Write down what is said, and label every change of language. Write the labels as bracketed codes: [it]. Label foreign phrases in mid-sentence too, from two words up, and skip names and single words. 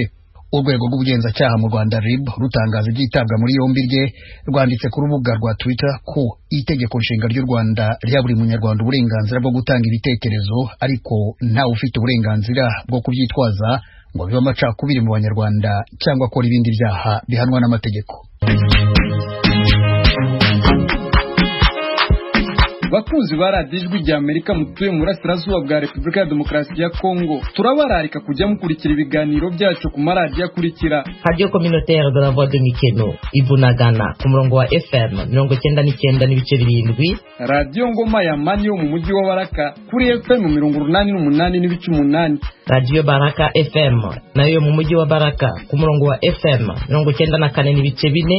[rw] Urwego rw'ubugenzacyaha mu Rwanda RIB rutangaza igitabwa muri yombi rye rwanditse ku rubuga rwa Twitter ko itegeko nshinga ry'u Rwanda rya buri munyarwanda uburenganzira bwo gutanga ibitekerezo, ariko ntawe ufite uburenganzira bwo kubyitwaza ngo bibe amacakubiri mu Banyarwanda cyangwa akora ibindi byaha bihanwa n'amategeko. Bakunzi ba radiyo Ijwi ry'Amerika mutuye mu burasirazuba bwa Repubulika ya Demokarasi ya Kongo, turabararika kujya mukurikira ibiganiro byacu ku maradiyo akurikira: Radio Communautaire de la Voix de Mikeno Ibunagana ku murongo wa FM 99.7, Radio Ngoma ya Mani yo mu mujyi wa Baraka kuri FM 88.8, Radio Baraka FM nayo mu mujyi wa Baraka ku murongo wa FM 94.4,